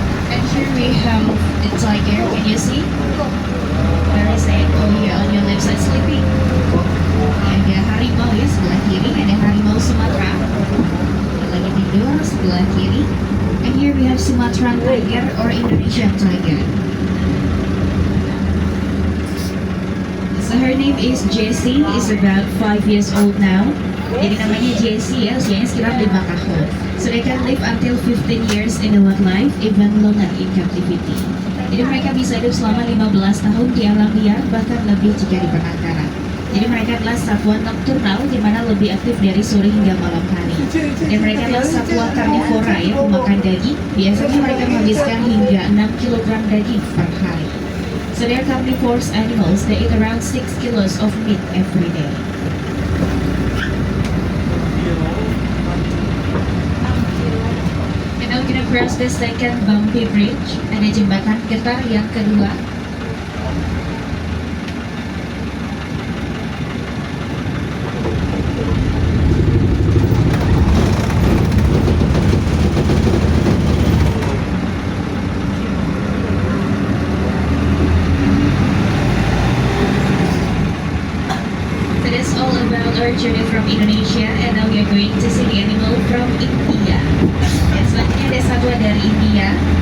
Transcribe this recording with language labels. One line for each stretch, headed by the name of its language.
English: And here we have the tiger. Can you see? Where is it? Oh, here on your left side sleeping.
Indonesian: Ada harimau ya sebelah kiri. Ada harimau Sumatera. Yang lagi tidur sebelah kiri.
English: And here we have Sumatran tiger or Indonesian tiger. Her name is Jessie, is about 5 years old now.
Indonesian: Jadi namanya Jessie ya, usianya sekitar 5 tahun.
English: So they can live until 15 years in the wildlife, even longer in captivity.
Indonesian: Jadi mereka bisa hidup selama 15 tahun di alam liar, bahkan lebih jika di penangkaran. Jadi mereka adalah satwa nokturnal, di mana lebih aktif dari sore hingga malam hari. Dan mereka adalah satwa karnivora ya, pemakan daging. Biasanya mereka menghabiskan hingga 6 kg daging per hari.
English: So they are carnivorous animals. They eat around 6 kilos of meat every day. And now we're gonna cross the second bumpy bridge.
Indonesian: Ada jembatan getar yang kedua.
English: So that's all about our journey from Indonesia, and now we are going to see the animal from India.
Indonesian: Dan selanjutnya ada satwa dari India.